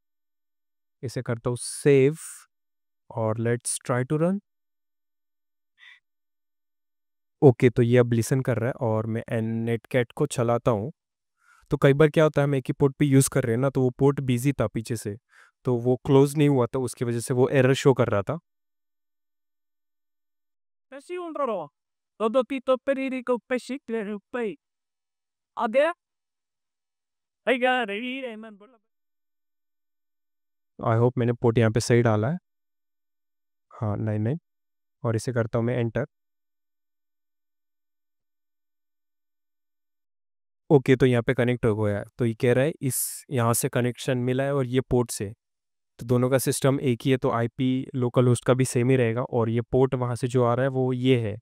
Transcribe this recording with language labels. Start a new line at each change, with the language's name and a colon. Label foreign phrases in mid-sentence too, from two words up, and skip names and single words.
Hindi: इसे करता हूँ सेव, और
English: let's try to run.
Hindi: ओके, तो ये अब लिसन कर रहा है, और मैं नेटकैट को चलाता हूँ। तो कई बार क्या होता है, हम एक ही पोर्ट पे यूज़ कर रहे हैं ना, तो वो
English: port busy
Hindi: था पीछे से, तो वो क्लोज नहीं हुआ था, उसकी वजह से वो
English: error show
Hindi: कर रहा था। Pesci un roro. Todo tito perico pesci pay.
English: Ade? I got it, man. I hope
Hindi: मैंने पोर्ट यहाँ पे सही डाला है। हाँ, 99। और इसे करता हूँ मैं एंटर। ओके, तो यहाँ पे कनेक्ट हो गया है। तो ये कह रहा है इस यहाँ से कनेक्शन मिला है और ये पोर्ट से, तो दोनों का सिस्टम एक ही है, तो
English: IP local host
Hindi: का भी सेम ही रहेगा, और ये पोर्ट वहाँ से जो आ रहा है वो ये है।